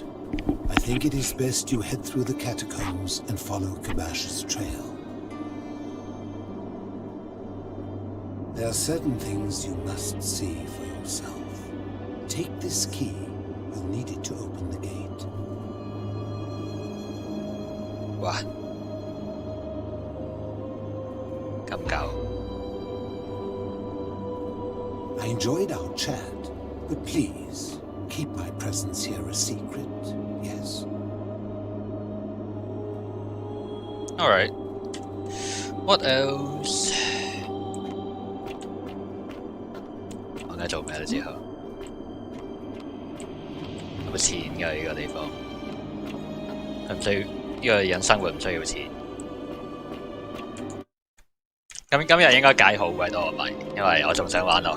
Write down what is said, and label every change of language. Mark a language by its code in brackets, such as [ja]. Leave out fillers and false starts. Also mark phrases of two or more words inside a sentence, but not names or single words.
[en] I think it is best you head through the catacombs and follow Kabash's trail. There are certain things you must see for yourself. Take this key. You'll need it to open the gate. [yue] Wow. 咁夠。 [en] I enjoyed our chat, but please, keep my presence here a secret, yes? Alright. What else? [yue] 我而家做咩咧之後？有冇錢㗎呢個地方？係唔需要？呢個人生活唔需要錢，今日應該解好鬼多米，因為我仲想玩落去。